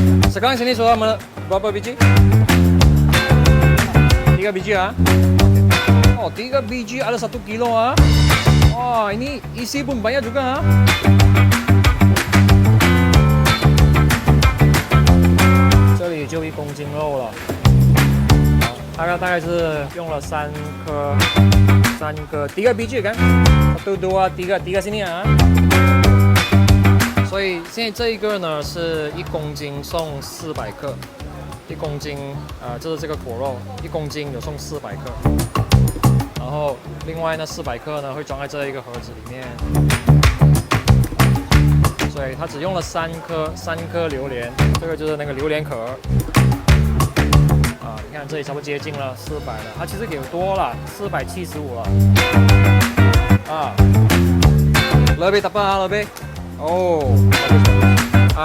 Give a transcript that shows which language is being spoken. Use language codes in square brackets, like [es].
[ms] Sekarang sini sudah berapa biji? 3 biji ah? Oh, 3 biji ada 1 kilo ah? Wah, ini isi pun banyak juga ah? [zh] 这里就1公斤肉了，大概是用了3颗， [ms] 3 biji kan? 1, 2, 3 sini ah. [zh] 所以现在这一个呢是1公斤送400克，1公斤就是这个果肉，1公斤有送400克，然后另外呢400克呢会装在这一个盒子里面，所以它只用了3颗榴莲，这个就是那个榴莲壳。你看这里差不多接近了400了，它其实给多了475了。 [ms] Lebih tepat lebih. Oh, bagus.